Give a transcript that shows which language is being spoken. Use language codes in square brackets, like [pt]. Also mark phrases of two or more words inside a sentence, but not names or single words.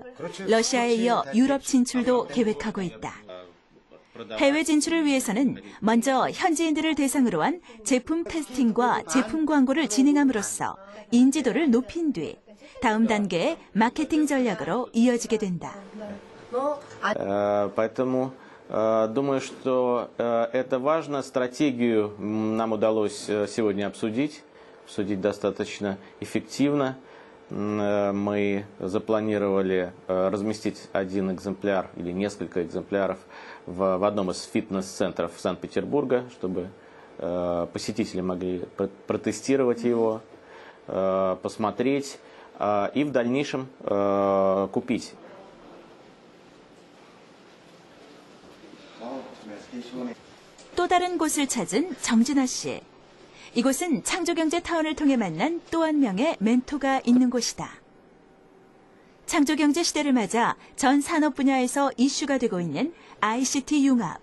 [ko] 러시아에 이어 유럽 진출도 계획하고 있다. 해외 진출을 위해서는 먼저 현지인들을 대상으로 한 제품 테스팅과 제품 광고를 진행함으로써 인지도를 높인 뒤 다음 단계의 마케팅 전략으로 이어지게 된다. [ru] Поэтому думаю, что это важно. Стратегию нам удалось сегодня обсудить достаточно эффективно. Мы запланировали разместить один экземпляр или несколько экземпляров в одном из фитнес-центров Санкт-Петербурга, чтобы посетители могли протестировать его, посмотреть и в дальнейшем купить. [ko] 또 다른 곳을 찾은 정진아 씨. 이곳은 창조경제타운을 통해 만난 또 한 명의 멘토가 있는 곳이다. 창조경제 시대를 맞아 전 산업 분야에서 이슈가 되고 있는 ICT 융합.